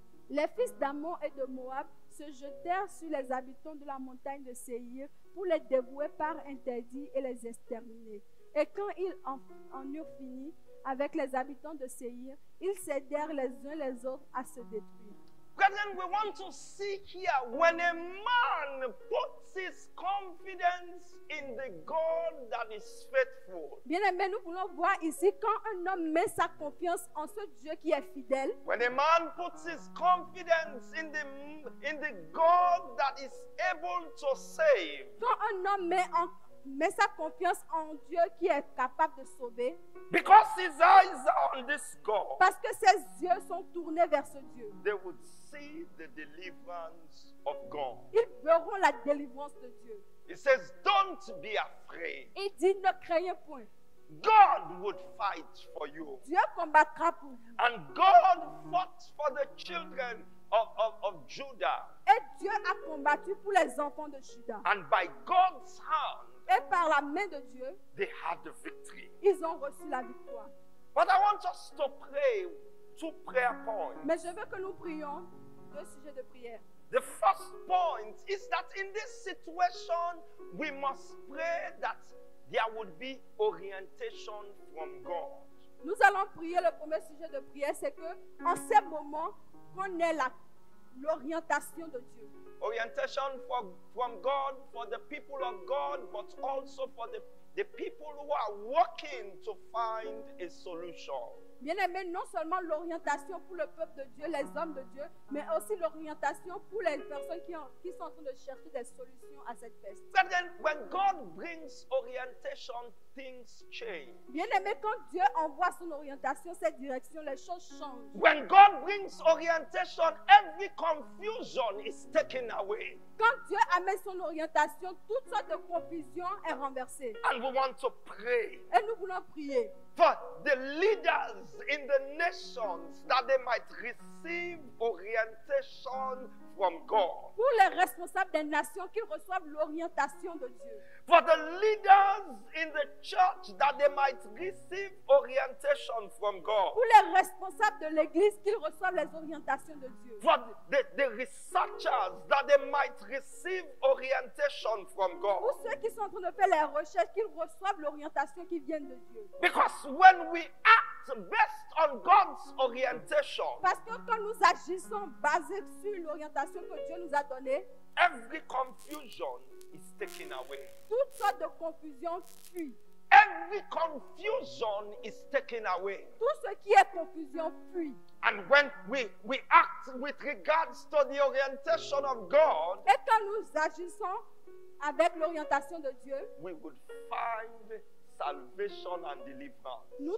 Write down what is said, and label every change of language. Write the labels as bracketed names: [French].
[French] Les fils d'Ammon et de Moab se jetèrent sur les habitants de la montagne de Séir pour les dévouer par interdit et les exterminer. Et quand ils en eurent fini avec les habitants de Séir, ils s'aidèrent les uns les autres à se détruire. [English] We're Brethren, we want to see here when a man puts his confidence in the God that is faithful. [French] Bien-aimés, nous voulons voir ici quand un homme met sa confiance en ce Dieu qui est fidèle. [English] When a man puts his confidence in the God that is able to save. [French] Quand un homme met sa confiance en Dieu qui est capable de sauver. [English] Because his eyes are on this God. [French] Parce que ses yeux sont tournés vers ce Dieu. [English] They would see the deliverance of God. [French] Ils verront la délivrance de Dieu. [English] He says, don't be afraid. [French] Il dit, ne craignez point. [English] God would fight for you. [French] Dieu combattra pour vous. [English] And God fought for the children of Judah. [French] Et Dieu a combattu pour les enfants de Juda. [English] And by God's hand, [French] Et par la main de Dieu, [English] they had the victory. [French] ils ont reçu la victoire. [English] But I want us to pray 2 prayer points. [French] Mais je veux que nous prions 2 sujets de prière. [English] The first point is that in this situation, we must pray that there would be orientation from God. [French] Nous allons prier, le premier sujet de prière, c'est que en ces moments, qu'on ait l'orientation de Dieu. [English] Orientation from God for the people of God, but also for the people who are working to find a solution. [French] Bien-aimé, non seulement l'orientation pour le peuple de Dieu, les hommes de Dieu, mais aussi l'orientation pour les personnes qui sont en train de chercher des solutions à cette peste. [English] But then when God brings orientation, things change. [French] Bien-aimé, quand Dieu envoie son orientation, cette direction, les choses changent. [English] When God brings orientation, every confusion is taken away. [French] Quand Dieu amène son orientation, toute sorte de confusion est renversée. [English] And we want to pray [French] Et nous voulons prier [English] for the leaders in the nations that they might receive orientation from God. [French] pour les responsables des nations qu'ils reçoivent l'orientation de Dieu. [English] For the leaders in the church that they might receive orientation from God. [French] Pour les responsables de l'église qu'ils reçoivent les orientations de Dieu. [English] For the researchers that they might receive orientation from God. [French] Pour ceux qui sont en train de faire les recherches, qu'ils reçoivent l'orientation qui vient de Dieu. [English] Because when we act based on God's orientation, [French] Parce que quand nous agissons basés sur l'orientation que Dieu nous a donnée, [English] every confusion is taken away. [French] toutes sortes de confusion fuient. [English] Every confusion is taken away. [French] Tout ce qui est confusion fuit. [English] And when we act with regards to the orientation of God, [French] Et quand nous agissons avec l'orientation de Dieu, [English] we would find salvation and deliverance.